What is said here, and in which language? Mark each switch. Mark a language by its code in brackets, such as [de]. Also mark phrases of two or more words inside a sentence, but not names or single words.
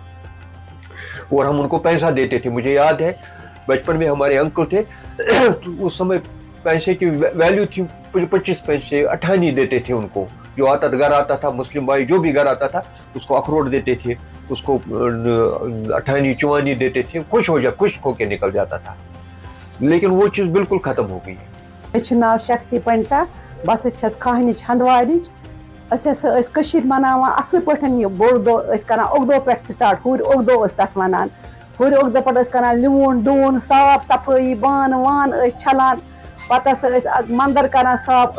[ur] اور ہم ان کو پیسہ دیتے تھے. مجھے یاد ہے بچپن میں ہمارے انکل تھے, اس سمے پیسے کی ویلیو تھی 25 پیسے, 18 دیتے تھے ان کو. جو گھر آتا تھا, مسلم بھائی جو بھی گھر آتا تھا, اس کو اخروٹ دیتے تھے, اس کو 18 44 دیتے تھے, خوش ہو کے نکل جاتا تھا. لیکن وہ چیز بالکل ختم ہو گئی. [ks] مےٚ ناو شکتی پنڈتا, بہٕ چھس کھاہنِچ ہندوارِچ. أسۍ مناوان اصل پٲٹھۍ یہِ بوٚڑ دۄہ, أسۍ کران اُکدو پٮ۪ٹھ سٹارٹ, ہُرۍ اُکدو ٲسۍ تتھ ونان. ہُرۍ اُکدو پٮ۪ٹھ ٲسۍ کران لیوٗن ڈوٗن صاف صفٲیی, بانہٕ وانہٕ ٲسۍ چھلان, پتہٕ ہسا ٲسۍ مندر کران صاف.